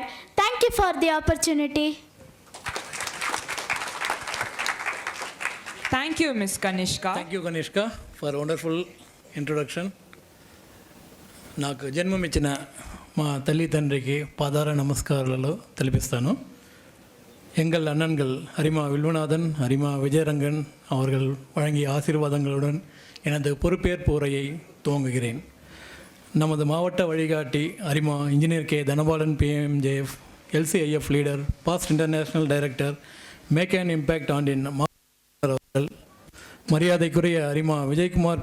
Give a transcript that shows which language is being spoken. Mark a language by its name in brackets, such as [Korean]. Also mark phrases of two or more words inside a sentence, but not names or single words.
[English] Thank you for the opportunity. Thank you, Miss Kanishka. Thank you, Kanishka, for a wonderful introduction. [Telugu] నాకు జన్మమిచ్చిన మా తల్లి తండ్రికి పాదార నమస్కారాలు తెలిపిస్తాను. [Tamil] எங்கள் அண்ணன்கள் அரிமா வில்வநாதன், அரிமா விஜயரங்கன் அவர்கள் வழங்கிய ஆசீர்வாதங்களுடன் எனது பொறுப்பேற்பு உரையை துவங்குகிறேன். நமது மாவட்ட வழிகாட்டி அரிமா இன்ஜினியர் K. தனபாலன் PMJF, LCIF லீடர், [English] Past International Director, Make and Impact [Tamil] ஆண்டின் அவர்கள், மரியாதைக்குரிய அரிமா விஜயகுமார்